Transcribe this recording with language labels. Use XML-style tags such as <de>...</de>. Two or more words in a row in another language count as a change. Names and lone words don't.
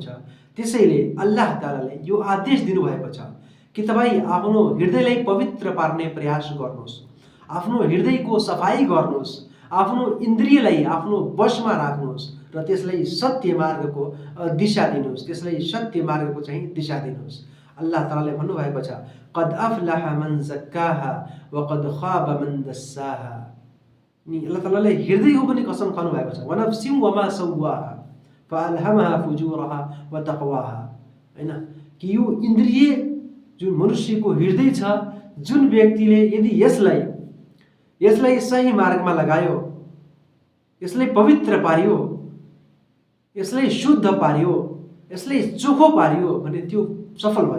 <ne>त्यसैले अल्लाह तालाले यो आदेश दिनुभएको छ कि तपाईँ आफ्नो हृदयलाई पवित्र पार्ने प्रयास गर्नुहोस्, आफ्नो हृदयको सफाई गर्नुहोस्, आफ्नो इन्द्रियलाई आफ्नो वशमा राख्नुहोस् र त्यसलाई सत्य मार्गको दिशा दिनुहोस्, त्यसलाई सत्य मार्गको चाहिँ दिशा दिनुहोस्। अल्लाह तालाले भन्नुभएको छ,</ne> <ar>قد أفلح من زكاها وقد خاب من دساها.</ar> <ne>नि अल्लाह तालाले हृदयको पनि कसम खानु भएको छ,</ne> <ar>ونفس وما سواها فألهمها فجورها وتقواها.</ar> <ne>हैन कि यो इन्द्रिय, जुन मनुष्यको हृदय छ, जुन व्यक्तिले यदि यसलाई सही मार्गमा लगायो, यसलाई पवित्र पार्यो, यसलाई शुद्ध पार्यो, यसलाई चोखो पार्यो भने त्यो सफल भयो।</ne>